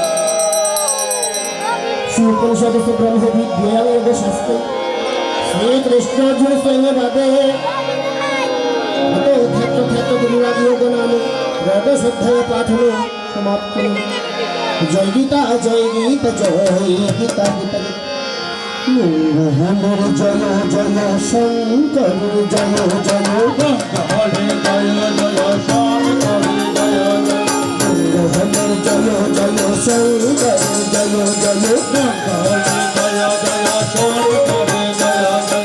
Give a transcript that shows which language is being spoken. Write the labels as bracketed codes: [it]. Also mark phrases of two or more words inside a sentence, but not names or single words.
[sa] श्रीउपनिषत्सु ब्रह्मविद्यायां योगशास्त्रे श्रीकृष्णार्जुनसंवादे अतो ध्यात्मध्यात्मविवादयोगो नाम त्रयोदशोऽध्यायपाठनो समाप्तः जय गीता जय गीता जय गीता गीता মঙ্গল জয় জয় শঙ্কর জয় জয় হরে জয় জয় শঙ্কর জয় জয় মঙ্গল জয় জয় শঙ্কর জয় জয় হরে জয় জয় শঙ্কর জয় জয়